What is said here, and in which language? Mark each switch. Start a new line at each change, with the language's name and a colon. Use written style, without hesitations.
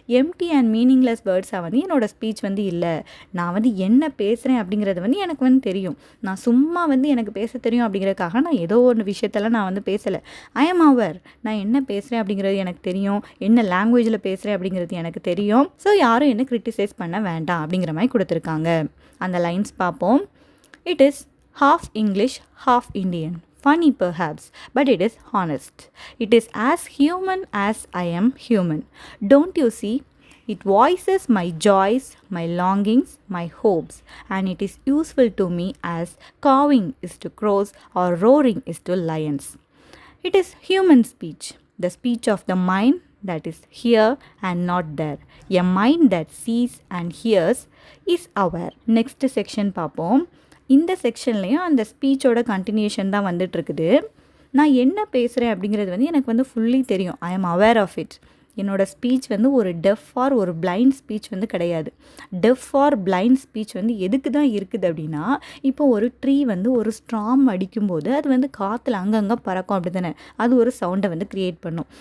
Tamil: Empty and meaningless வேர்ட்ஸாக வந்து என்னோடய speech வந்து இல்லை. நான் வந்து என்ன பேசுகிறேன் அப்படிங்கிறது வந்து எனக்கு வந்து தெரியும். நான் சும்மா வந்து எனக்கு பேச தெரியும் அப்படிங்கிறதுக்காக நான் ஏதோ ஒரு விஷயத்தெல்லாம் நான் வந்து பேசலை.
English: I am அவர்.
Tamil: நான் என்ன பேசுகிறேன் அப்படிங்கிறது எனக்கு தெரியும், என்ன லாங்குவேஜில் பேசுகிறேன் அப்படிங்கிறது எனக்கு தெரியும். ஸோ யாரும் என்ன கிரிட்டிசைஸ் பண்ண வேண்டாம் அப்படிங்கிற மாதிரி கொடுத்துருக்காங்க. அந்த லைன்ஸ் பார்ப்போம்.
English: It is half English, half Indian. Funny perhaps, but it is honest. It is as human as I am human. Don't you see? It voices my joys, my longings, my hopes, and it is useful to me as cawing is to crows or roaring is to lions. It is human speech, the speech of the mind that is here and not there. A mind that sees and hears is aware.
Tamil: Next section பார்ப்போம். இந்த செக்ஷன்லேயும் அந்த ஸ்பீச்சோட continuation தான் வந்துட்டுருக்குது. நான் என்ன பேசுகிறேன் அப்படிங்கிறது வந்து எனக்கு வந்து ஃபுல்லி தெரியும்.
English: I am aware of it.
Tamil: என்னோடய ஸ்பீச் வந்து ஒரு டெஃப் ஆர் ஒரு பிளைண்ட் ஸ்பீச் வந்து கிடையாது. டெஃப் ஆர் பிளைண்ட் ஸ்பீச் வந்து எதுக்கு தான் இருக்குது அப்படின்னா, இப்போ ஒரு ட்ரீ வந்து ஒரு ஸ்ட்ராம் அடிக்கும்போது அது வந்து காற்றுல அங்கங்கே பறக்கும் அப்படி தானே, அது ஒரு சவுண்டை வந்து க்ரியேட் பண்ணும்.